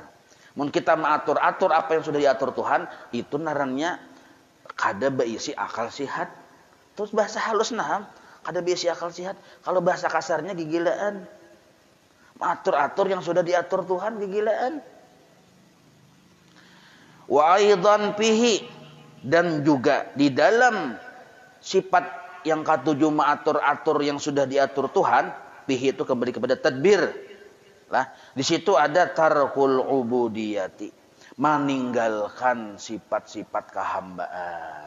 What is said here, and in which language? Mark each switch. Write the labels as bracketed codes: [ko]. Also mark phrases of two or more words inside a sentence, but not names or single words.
[bjn] Mun kita mengatur-atur apa yang sudah diatur Tuhan, itu narannya kada berisi akal sihat. Terus bahasa halus nah, kada berisi akal sihat. Kalau bahasa kasarnya gigilaan. Mengatur-atur yang sudah diatur Tuhan gigilaan. [ar] وأيضا فيه, [bjn] dan juga di dalam sifat yang ketujuh mengatur-atur yang sudah diatur Tuhan, fihi itu kembali kepada tadbir. Lah, di situ ada [ar] ترك العبودية, [bjn] meninggalkan sifat-sifat kehambaan.